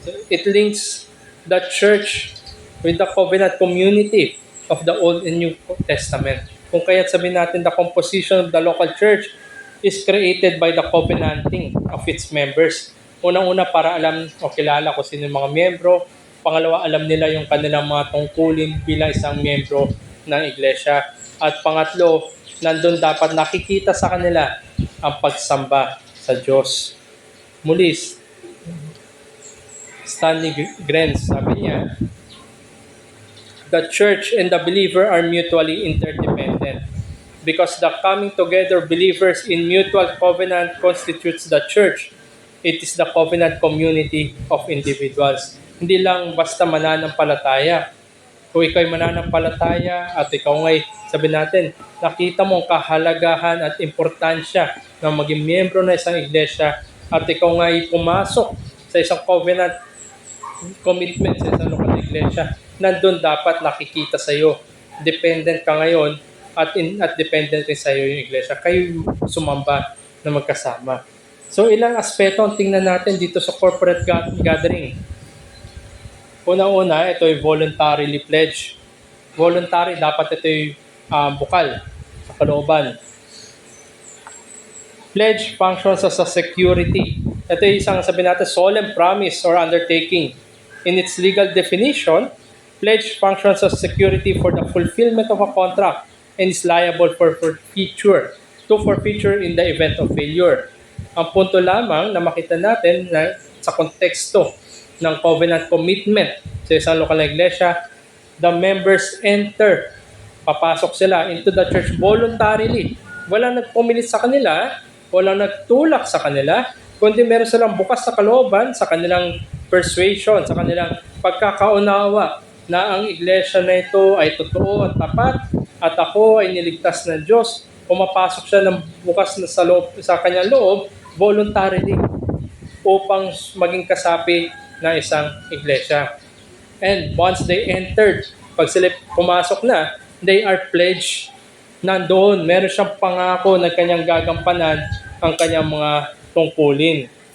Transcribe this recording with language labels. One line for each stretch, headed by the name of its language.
English: It links the church with the covenant community of the Old and New Testament.
Filipino: Kung kaya't sabihin natin,
English: the composition of the local church is created by the covenanting of its members.
Filipino: Unang-una para alam o kilala kung sino yung mga miyembro. Pangalawa, alam nila yung kanilang mga tungkulin bilang isang miyembro ng iglesia. At pangatlo, nandun dapat nakikita sa kanila ang pagsamba sa Diyos.
English: Muli, Stanley Grenz, sabi niya, the church and the believer are mutually interdependent because the coming together believers in mutual covenant constitutes the church. It is the covenant community of individuals.
Filipino: Hindi lang basta mananampalataya. Kung ikaw'y mananampalataya at ikaw nga'y, sabi natin, nakita mo ang kahalagahan at importansya ng maging miyembro na isang iglesia at ikaw nga'y pumasok sa isang covenant commitment sa isang lokal na iglesia, nandun dapat nakikita sa iyo. Dependent ka ngayon at dependent rin sa iyo yung iglesia. Kayo sumamba na magkasama. So ilang aspeto ang tingnan natin dito sa corporate gathering. Una-una, ito ay voluntarily pledge. Voluntary, dapat ito ay bukal sa kalooban.
English: Pledge functions as a security.
Filipino: Ito ay isang sabihin natin
English: solemn promise or undertaking. In its legal definition, pledge functions as security for the fulfillment of a contract and is liable for forfeiture in the event of failure.
Filipino: Ang punto lamang na makita natin na sa konteksto ng covenant commitment sa isang lokal na iglesia,
English: the members enter,
Filipino: papasok sila
English: into the church voluntarily.
Filipino: Walang nagpumilit sa kanila, walang nagtulak sa kanila, kundi meron silang bukas na kalooban sa kanilang persuasion, sa kanilang pagkakaunawa na ang iglesia na ito ay totoo at tapat at ako ay niligtas ng Diyos. Pumapasok siya ng bukas na sa kanyang loob voluntarily upang maging kasapi na isang iglesia.
English: And once they entered,
Filipino: pag sila pumasok na,
English: they are pledged.
Filipino: Nandoon, meron siyang pangako na kanyang gagampanan ang kanyang mga tungkulin.